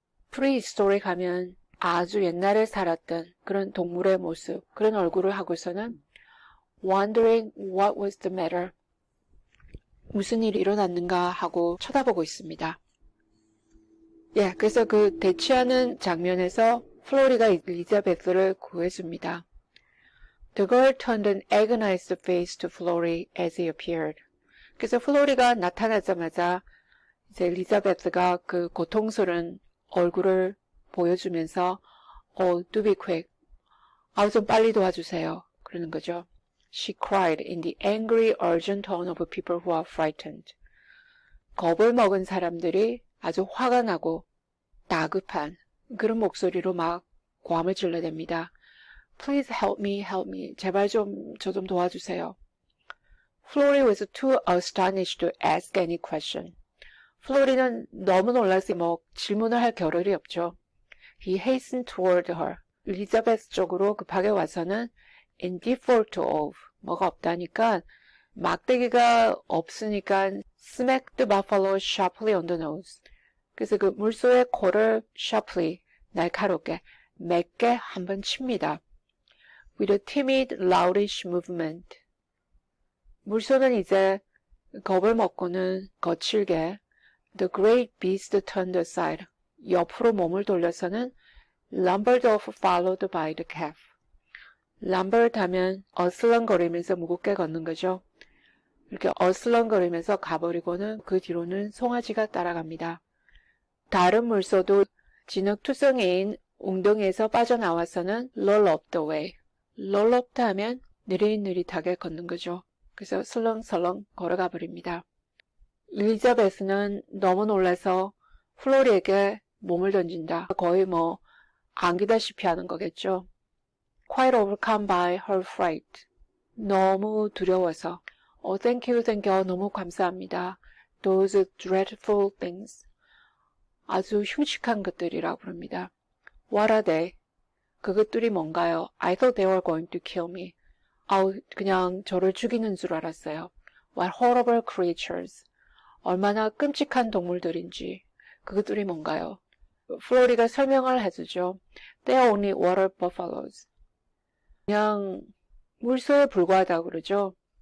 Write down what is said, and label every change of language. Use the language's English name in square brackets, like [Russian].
[Korean] prehistoric 하면 아주 옛날에 살았던 그런 동물의 모습, 그런 얼굴을 하고서는 [English] wondering what was the matter. [Korean] 무슨 일이 일어났는가 하고 쳐다보고 있습니다. 예, 그래서 그 대치하는 장면에서 플로리가 엘리자베스를 구해줍니다. [English] The girl turned an agonized face to Flory as he appeared. [Korean] 그래서 플로리가 나타나자마자 이제 엘리자베스가 그 고통스러운 얼굴을 보여주면서 [English] do be quick. [Korean] 좀 빨리 도와주세요. 그러는 거죠. [English] She cried in the angry, urgent tone of people who are frightened. [Korean] 겁을 먹은 사람들이 아주 화가 나고 다급한 그런 목소리로 막 고함을 질러댑니다. [English] Please help me, help me. [Korean] 제발 저 좀 도와주세요. [English] Flory was too astonished to ask any question. [Korean] 플로리는 너무 놀라서 질문을 할 겨를이 없죠. [English] He hastened toward her. [Korean] 엘리자베스 쪽으로 급하게 와서는 [English] in default of [Korean] 뭐가 없다니까 막대기가 없으니까 [English] smacked the buffalo sharply on the nose. [Korean] 그래서 그 물소의 코를 sharply 날카롭게 맵게 한번 칩니다. [English] With a timid, loudish movement. [Korean] 물소는 이제 겁을 먹고는 거칠게 [English] the great beast turned aside. [Korean] 옆으로 몸을 돌려서는 [English] lumbered off followed by the calf. [Korean] lumbered 하면 어슬렁거리면서 무겁게 걷는 거죠. 이렇게 어슬렁거리면서 가버리고는 그 뒤로는 송아지가 따라갑니다. 다른 물소도 진흙투성이인 웅덩이에서 빠져나와서는 [English] roll up the way. [Korean] roll up 하면 느릿느릿하게 걷는 거죠. 그래서 슬렁슬렁 걸어가 버립니다. 엘리자베스는 너무 놀라서 플로리에게 몸을 던진다. 거의 안기다시피 하는 거겠죠. [English] Quite overcome by her fright. [Korean] 너무 두려워서. [English] thank you, thank you. [Korean] 너무 감사합니다. [English] Those dreadful things. [Korean] 아주 흉측한 것들이라고 부릅니다. [English] What are they? [Korean] 그것들이 뭔가요? [English] I thought they were going to kill me. [Korean] 그냥 저를 죽이는 줄 알았어요. [English] What horrible creatures. [Korean] 얼마나 끔찍한 동물들인지. 그것들이 뭔가요? 플로리가 설명을 해주죠. [English] They are only water buffaloes. [Korean] 그냥 물소에 불과하다고 그러죠.